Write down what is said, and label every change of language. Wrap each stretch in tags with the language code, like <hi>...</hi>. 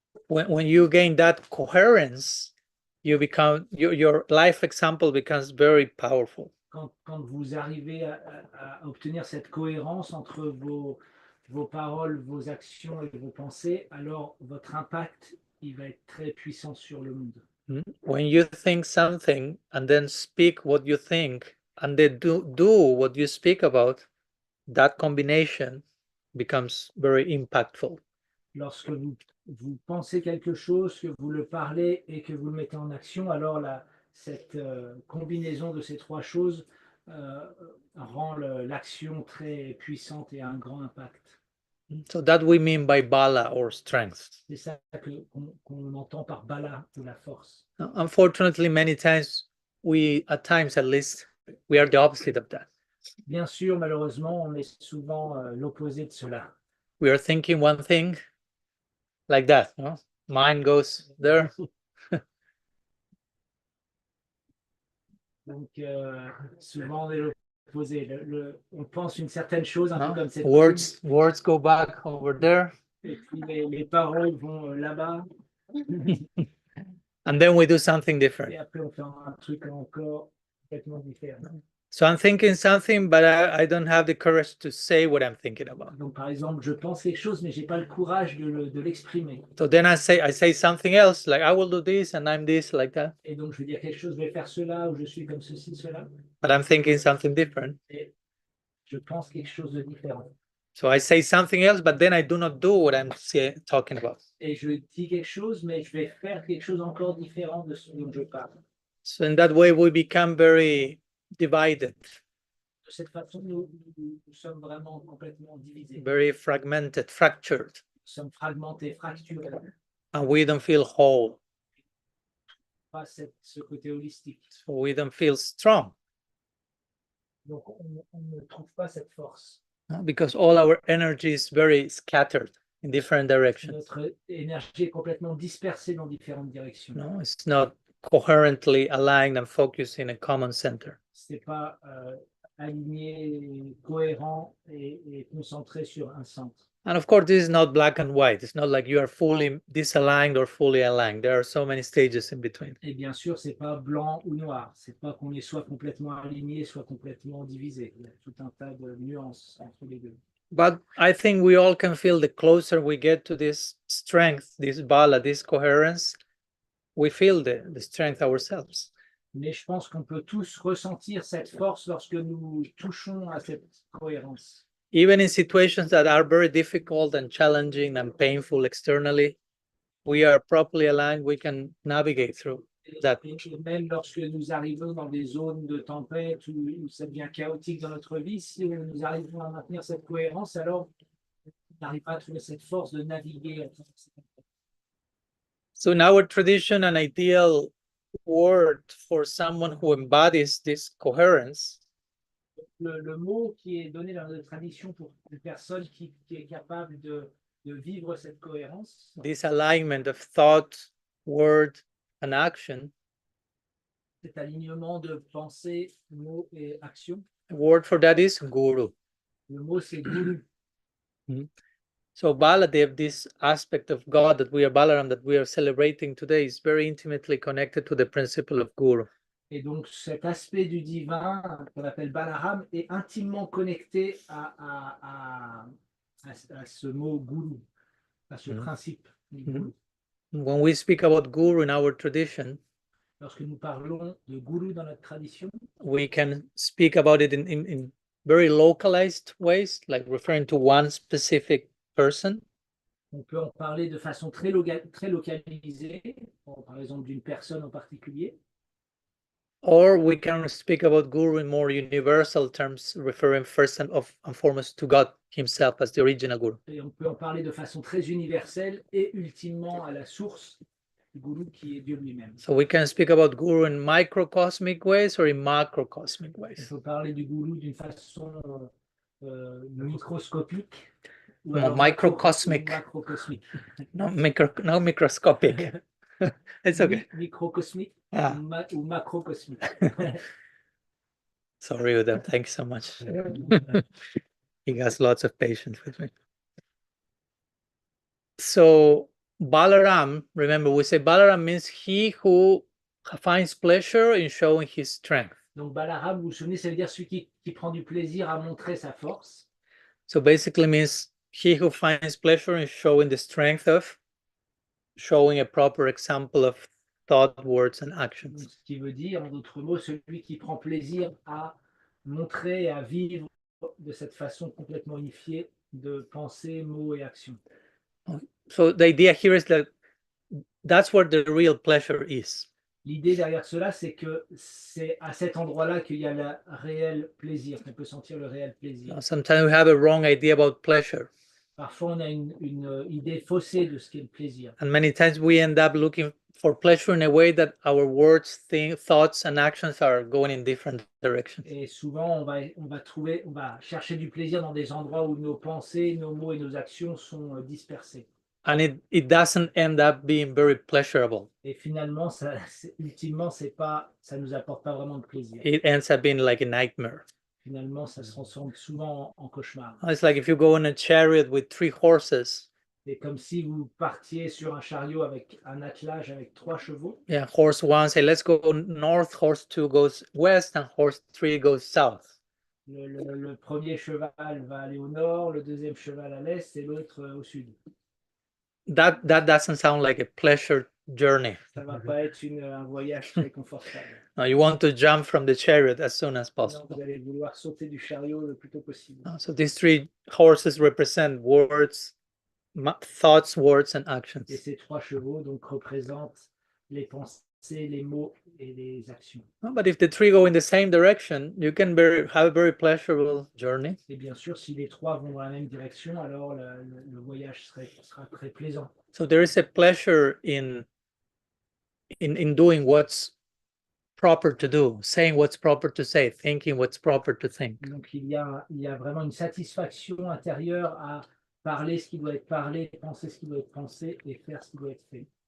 <en>When you gain that coherence, you become your life example becomes very powerful.</en> <fr>Quand vous arrivez à obtenir cette cohérence entre vos paroles, vos actions et vos pensées, alors votre impact, il va être très puissant sur le monde.</fr> <en>When you think something and then speak what you think and then do what you speak about, that combination becomes very impactful.</en> <fr>Lorsque vous pensez quelque chose, que vous le parlez et que vous le mettez en action, alors cette combinaison de ces trois choses rend l'action très puissante et a un grand impact.</fr> <en>So that we mean by bala or strength.</en> <fr>C'est ça qu'on entend par bala ou la force.</fr> <en>Unfortunately, many times at times at least, we are the opposite of that.</en> <fr>Bien sûr, malheureusement, on est souvent l'opposé de cela.</fr> <en>We are thinking one thing like that, no? Mind goes there.</en> <fr>Donc, souvent, on est l'opposé. On pense une certaine chose, un peu comme cette</fr> <en>words go back over there.</en> <fr>Et puis les paroles vont là-bas.</fr> <en>And then we do something different.</en> <fr>Et après, on fait un truc encore complètement différent.</fr> <en>So I'm thinking something, but I don't have the courage to say what I'm thinking about.</en> <fr>Donc, par exemple, je pense quelque chose, mais j'ai pas le courage de l'exprimer.</fr> <en>So then I say something else, like I will do this and I'm this, like that.</en> <fr>Et donc, je vais dire quelque chose, je vais faire cela, ou je suis comme ceci, cela.</fr> <en>But I'm thinking something different.</en> <fr>Et je pense quelque chose de différent.</fr> <en>So I say something else, but then I do not do what I'm talking about.</en> <fr>Et je dis quelque chose, mais je vais faire quelque chose encore différent de ce dont je parle.</fr> <en>So in that way, we become very divided.</en> <fr>De cette façon, nous sommes vraiment complètement divisés.</fr> <en>Very fragmented, fractured.</en> <fr>Nous sommes fragmentés, fracturés.</fr> <en>And we don't feel whole.</en> <fr>Pas ce côté holistique.</fr> <en>So we don't feel strong.</en> <fr>Donc, on ne trouve pas cette force.</fr> <en>Because all our energy is very scattered in different directions.</en> <fr>Notre énergie est complètement dispersée dans différentes directions.</fr> <en>No, it's not coherently aligned and focused in a common center.</en> <fr>C'est pas aligné, cohérent et concentré sur un centre.</fr> <en>And of course, this is not black and white. It's not like you are fully disaligned or fully aligned. There are so many stages in between.</en> <fr>Et bien sûr, c'est pas blanc ou noir. C'est pas qu'on est soit complètement aligné, soit complètement divisé. Il y a tout un tas de nuances entre les deux.</fr> <en>But I think we all can feel the closer we get to this strength, this bala, this coherence, we feel the strength ourselves.</en> <fr>Mais je pense qu'on peut tous ressentir cette force lorsque nous touchons à cette cohérence.</fr> <en>Even in situations that are very difficult and challenging and painful externally, we are properly aligned, we can navigate through that.</en> <fr>Et même lorsque nous arrivons dans des zones de tempête où ça devient chaotique dans notre vie, si nous arrivons à maintenir cette cohérence, alors on arrivera à trouver cette force de naviguer.</fr> <en>So in our tradition, an ideal word for someone who embodies this coherence</en> <fr>Le mot qui est donné dans notre tradition pour une personne qui est capable de vivre cette cohérence,</fr> <en>this alignment of thought, word, and action,</en> <fr>cet alignement de pensée, mots et action.</fr> <en>the word for that is guru.</en> <fr>Le mot, c'est guru.</fr> <en>So Baladeva, this aspect of God that we are Balaram, that we are celebrating today, is very intimately connected to the principle of guru.</en> <fr>Et donc, cet aspect du divin, qu'on appelle Balaram, est intimement connecté à ce mot guru, à ce principe du guru.</fr> <en>When we speak about guru in our tradition,</en> <fr>lorsque nous parlons de guru dans notre tradition,</fr> <en>we can speak about it in very localized ways, like referring to one specific person.</en> <fr>On peut en parler de façon très localisée, par exemple d'une personne en particulier.</fr> <en>Or we can speak about guru in more universal terms, referring first and foremost to God himself as the original guru.</en> <fr>Et on peut en parler de façon très universelle et ultimement à la source du guru qui est Dieu lui-même.</fr> <en>So we can speak about guru in microcosmic ways or in macrocosmic ways.</en> <fr>On peut parler du guru d'une façon microscopique.</fr> <en>No, microcosmic. No, microscopic. It's okay.</en> <fr>Microcosmique ou macrocosmique.</fr> <en>Sorry, Uda. Thanks so much. He has lots of patience with me. So Balaram, remember, we say Balaram means he who finds pleasure in showing his strength.</en> <fr>Donc Balaram, vous vous souvenez, ça veut dire celui qui prend du plaisir à montrer sa force.</fr> <en>So basically means he who finds pleasure in showing the strength of, showing a proper example of thought, words, and</en> <fr>Donc,</fr> <en>actions.</en> <fr>ce qui veut dire, en d'autres mots, celui qui prend plaisir à montrer, à vivre de cette façon complètement unifiée de pensée, mots et actions.</fr> <en>So the idea here is that that's where the real pleasure is.</en> <fr>L'idée derrière cela, c'est que c'est à cet endroit-là qu'il y a le réel plaisir, qu'on peut sentir le réel plaisir.</fr> <en>Sometimes we have a wrong idea about pleasure.</en> <fr>Parfois, on a une idée faussée de ce qu'est le plaisir.</fr> <en>And many times we end up looking for pleasure in a way that our words, thoughts, and actions are going in different directions.</en> <fr>Et souvent, on va chercher du plaisir dans des endroits où nos pensées, nos mots et nos actions sont dispersés.</fr> <en>And it doesn't end up being very pleasurable.</en> <fr>Et finalement, ultimement, ça nous apporte pas vraiment de plaisir.</fr> <en>It ends up being like a nightmare.</en> <fr>Finalement, ça se transforme souvent en cauchemar.</fr> <en>It's like if you go in a chariot with 3 horses.</en> <fr>C'est comme si vous partiez sur un chariot avec un attelage avec 3 chevaux.</fr> <en>Yeah, horse 1 say let's go north, horse 2 goes west, and horse 3 goes south.</en> <fr>Le premier cheval va aller au nord, le deuxième cheval à l'est et l'autre au sud.</fr> <en>That doesn't sound like a pleasure journey.</en> <fr>Ça va pas être un voyage très confortable.</fr> <en>You want to jump from the chariot as soon as possible.</en> <fr>Vous allez vouloir sauter du chariot le plus tôt possible.</fr> <en>So these 3 horses represent words, thoughts, words, and actions.</en> <fr>Et ces 3 chevaux donc représentent les pensées, les mots et les actions.</fr> <en>But if the 3 go in the same direction, you can have a very pleasurable journey.</en> <fr>Et bien sûr, si les 3 vont dans la même direction, alors le voyage sera très plaisant.</fr> <en>So there is a pleasure in doing what's proper to do, saying what's proper to say, thinking what's proper to think.</en> <fr>Donc il y a vraiment une satisfaction intérieure à parler ce qui doit être parlé, penser ce qui doit être pensé et faire ce qui doit être fait.</fr>